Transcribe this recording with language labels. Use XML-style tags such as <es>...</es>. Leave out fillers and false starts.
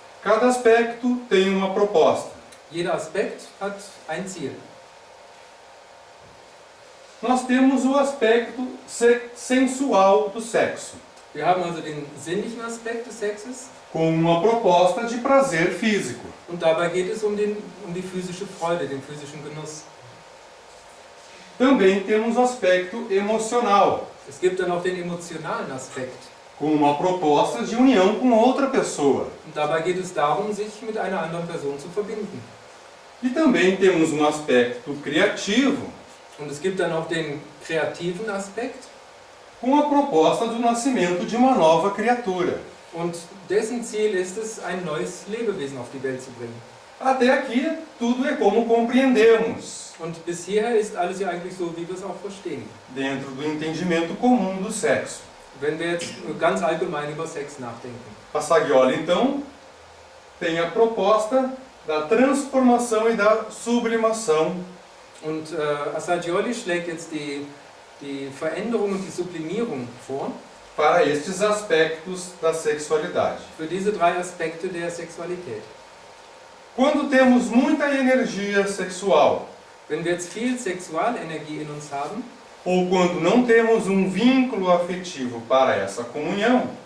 <pt>Cada aspecto tem uma proposta.</pt> <de>Jeder Aspekt hat ein Ziel.</de> <pt>Nós temos o aspecto sensual do sexo,</pt> <de>Wir haben also den sinnlichen Aspekt des Sexes</de> <pt>com uma proposta de prazer físico.</pt> <de>und dabei geht es um die physische Freude, den physischen Genuss.</de> <pt>Também temos o aspecto emocional,</pt> <de>Es gibt dann auch den emotionalen Aspekt</de> <pt>com uma proposta de união com outra pessoa.</pt> <de>und dabei geht es darum, sich mit einer anderen Person zu verbinden.</de> <pt>E também temos um aspecto criativo,</pt> <de>Und es gibt dann auch den kreativen Aspekt</de> <pt>com a proposta do nascimento de uma nova criatura.</pt> <de>und dessen Ziel ist es, ein neues Lebewesen auf die Welt zu bringen.</de> <pt>Até aqui, tudo é como compreendemos,</pt> <de>Und bis hierher ist alles ja eigentlich so, wie wir es auch verstehen.</de> <pt>dentro do entendimento comum do sexo.</pt> <de>Wenn wir jetzt ganz allgemein über Sex nachdenken.</de> <pt>Assagioli, então, tem a proposta da transformação e da sublimação,</pt> <de>Und Assagioli schlägt jetzt die Veränderung und die Sublimierung vor</de> <pt>para estes aspectos da sexualidade.</pt> <de>für diese drei Aspekte der Sexualität.</de> <pt>Quando temos muita energia sexual,</pt> <de>Wenn wir jetzt viel Sexualenergie in uns haben,</de> <pt>ou quando não temos um vínculo afetivo para essa comunhão,</pt>